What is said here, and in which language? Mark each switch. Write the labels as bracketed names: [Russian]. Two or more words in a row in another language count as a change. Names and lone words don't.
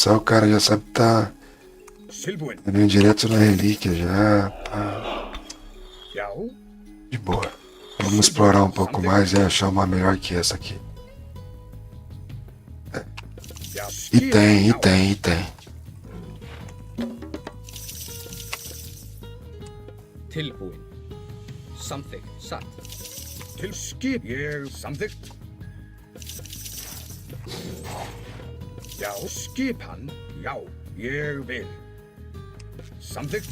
[Portuguese] Aí o cara já sabe que tá indo direto na relíquia já. Pá. De boa. Vamos explorar um pouco mais e achar uma melhor que essa aqui. É. E tem. [Icelandic] Tilbúinn. Samþykkt. Satt. Til skip. Ég samþykkt. Já, skipan. Já, ég vil. Samþykkt.